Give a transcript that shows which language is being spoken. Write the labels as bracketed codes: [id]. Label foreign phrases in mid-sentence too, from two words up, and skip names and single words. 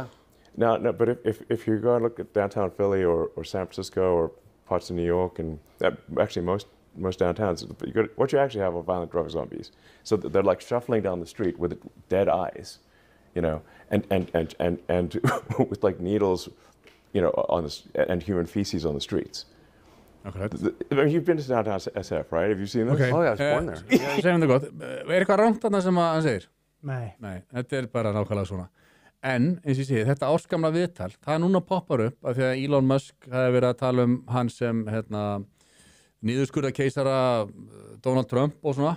[en] No, but if you go and look at downtown Philly or San Francisco or parts of New York and actually most downtowns, what you actually have are violent drug zombies. So they're like shuffling down the street with dead eyes, you know, and with like needles, you know, and human feces on the streets. Okay. I mean, you've been to downtown SF, right? Have you seen this? Okay. Oh yeah, I was born there. [is] Segjum það gott. Eitthvað rangt þarna sem hann segir? Nei. Nei, þetta bara nákvæmlega svona. En, eins og ég segi, þetta ársgamla viðtal, það núna poppar upp af því að Elon Musk hefði verið að tala hann sem niðurskurða keisara Donald Trump og svona.